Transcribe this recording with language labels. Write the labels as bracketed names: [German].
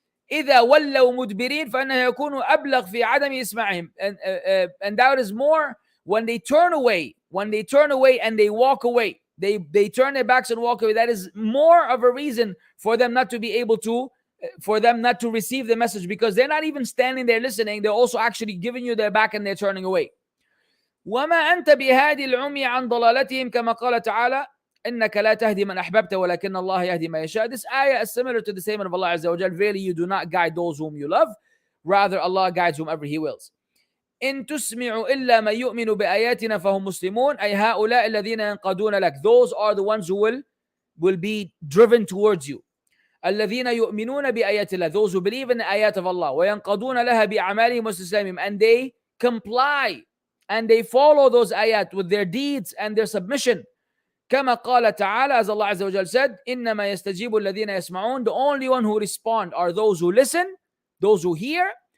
[Arabic] إذا ولوا مدبرين فإنه يكون أبلغ في عدم إسماعهم, [English] and that is more when they turn away, and they walk away, they turn their backs and walk away, that is more of a reason for them not to be able to, for them not to receive the message, because they're not even standing there listening, they're also actually giving you their back and they're turning away. [Arabic] وما أنت بهادي العمي عن ضلالتهم كما قال تعالى إنك لا تهدي من أحببت ولكن الله يهدي ما يشاء. [English] This ayah is similar to the statement of Allah Azza wa Jal, verily you do not guide those whom you love, rather Allah guides whomever He wills. [Arabic] إن تسمع إلا من يؤمن بآياتنا فهم مسلمون, أي هؤلاء الذين ينقادون لك, [English] those are the ones who will be driven towards you. [Arabic] الذين يؤمنون بآيات الله, [English] those who believe in the ayat of Allah, [Arabic] وينقادون لها بأعمالهم واستسلامهم, [English] and they comply and they follow those ayat with their deeds and their submission. [Arabic] كما قال تعالى, [English] as Allah Azza wa Jal said, [Arabic] إنما يستجيب الذين يسمعون, [English] the only one who respond are those who listen, those who hear.